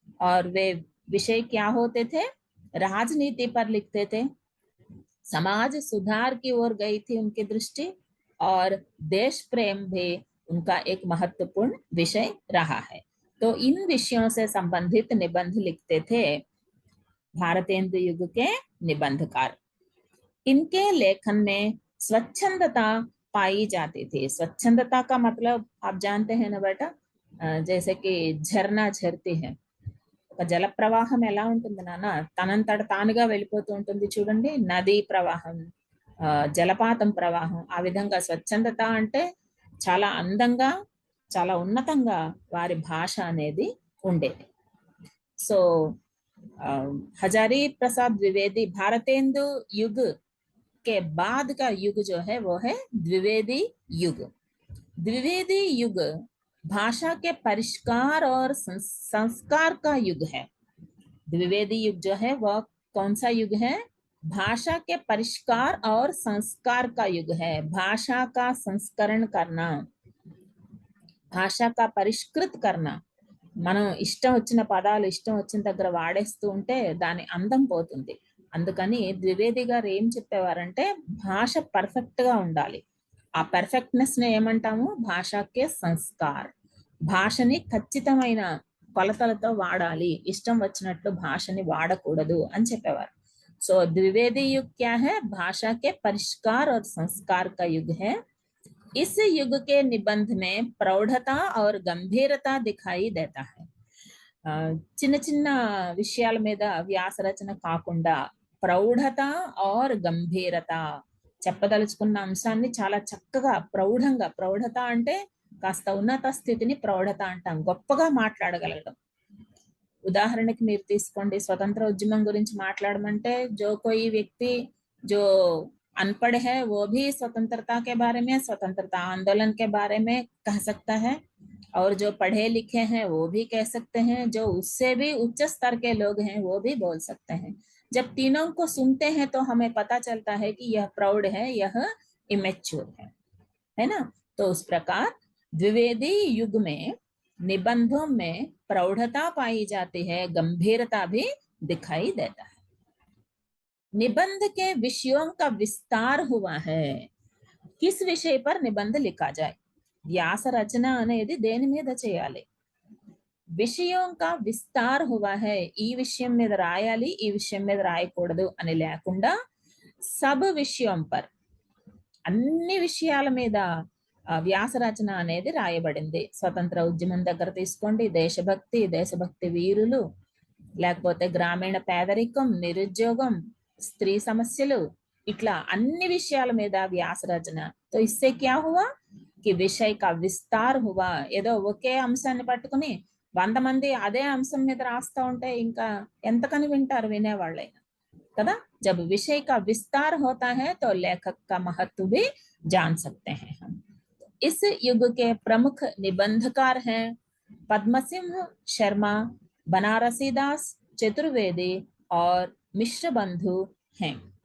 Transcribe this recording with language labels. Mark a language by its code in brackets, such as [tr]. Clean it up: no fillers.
[hi] और वे विषय क्या होते थे? राजनीति पर लिखते थे, समाज सुधार की ओर गई थी उनकी दृष्टि, और देश प्रेम भी उनका एक महत्वपूर्ण विषय रहा है। तो इन विषयों से संबंधित निबंध लिखते थे भारतेंदु युग के निबंधकार। इनके लेखन में स्वच्छंदता पाई जाती थी। स्वच्छंदता का मतलब आप जानते हैं ना बेटा, जैसे कि झरना झरती है, [te] ఒక జల ప్రవాహం ఎలా ఉంటుంది నాన్న, తనంతట తానుగా వెళ్ళిపోతూ ఉంటుంది చూడండి, నదీ ప్రవాహం, జలపాతం ప్రవాహం. ఆ విధంగా స్వచ్ఛందత అంటే చాలా అందంగా, చాలా ఉన్నతంగా వారి భాష అనేది ఉండేది. [hi] సో हजारी प्रसाद द्विवेदी भारतेंदु युग के बाद का युग जो है वो है द्विवेदी युग। द्विवेदी युग भाषा के परिष्कार और संस्कार का युग है। द्विवेदी युग जो है वह कौन सा युग है? भाषा के परिष्कार और संस्कार का युग है। भाषा का संस्करण करना, भाषा का परिष्कृत करना, [te] మనం ఇష్టం వచ్చిన పదాలు ఇష్టం వచ్చిన దగ్గర వాడేస్తూ ఉంటే దాని అందం పోతుంది. అందుకని ద్వివేది గారు ఏం చెప్పేవారంటే భాష పర్ఫెక్ట్ గా ఉండాలి. ఆ పర్ఫెక్ట్నెస్ ని ఏమంటాము? భాషకే సంస్కార్. భాషని ఖచ్చితమైన కొలతలతో వాడాలి, ఇష్టం వచ్చినట్లు భాషని వాడకూడదు అని చెప్పేవారు. [hi] సో द्विवेदी युग क्या है? भाषा के परिष्कार और संस्कार का युग है। इस युग के निबंध में प्रौढ़ता और गंभीरता दिखाई देता है। [te] చిన్న చిన్న విషయాల మీద వ్యాస రచన కాకుండా ప్రౌఢత और గంభీరత, చెప్పదలుచుకున్న అంశాన్ని చాలా చక్కగా ప్రౌఢంగా, ప్రౌఢత అంటే కాస్త ఉన్నత స్థితిని ప్రౌఢత అంటాం, గొప్పగా మాట్లాడగలగడం. ఉదాహరణకి మీరు తీసుకోండి, స్వతంత్ర ఉద్యమం గురించి మాట్లాడమంటే [hi] जो कोई व्यक्ति जो अनपढ़ है वो भी स्वतंत्रता के बारे में, स्वतंत्रता आंदोलन के बारे में कह सकता है, और जो पढ़े लिखे हैं वो भी कह सकते हैं, जो उससे भी उच्च स्तर के लोग हैं वो भी बोल सकते हैं। जब तीनों को सुनते हैं तो हमें पता चलता है कि यह प्रौढ़ है, यह इमेच्योर है ना। तो उस प्रकार द्विवेदी युग में निबंधों में प्रौढ़ता पाई जाती है, गंभीरता भी दिखाई देता है। निबंध के विषयों का विस्तार हुआ है। किस विषय पर निबंध लिखा जाए? [te] వ్యాస రచన అనేది దేని మీద చేయాలి? [hi] విషయం కా విస్తార్ హువా హై, [te] ఈ విషయం మీద రాయాలి, ఈ విషయం మీద రాయకూడదు అని లేకుండా [hi] సబ్ విషయం పర్, [te] అన్ని విషయాల మీద వ్యాస రచన అనేది రాయబడింది. స్వతంత్ర ఉద్యమం దగ్గర తీసుకోండి, దేశభక్తి, దేశభక్తి వీరులు, లేకపోతే గ్రామీణ పేదరికం, నిరుద్యోగం, స్త్రీ సమస్యలు, ఇట్లా అన్ని విషయాల మీద వ్యాస రచన. [hi] तो इससे क्या हुआ कि विषय का विस्तार हुआ। [te] ఏదో ఒకే అంశాన్ని పట్టుకుని 100 మంది అదే అంశం మీద రాస్తా ఉంటే ఇంకా ఎంతకని వింటారు వినేవాళ్ళైనా కదా। [hi] जब विषय का विस्तार होता है तो लेखक का महत्व भी जान सकते हैं हम। इस युग के प्रमुख निबंधकार हैं पद्मसिंह शर्मा, बनारसीदास चतुर्वेदी और मिश्र बंधु हैं।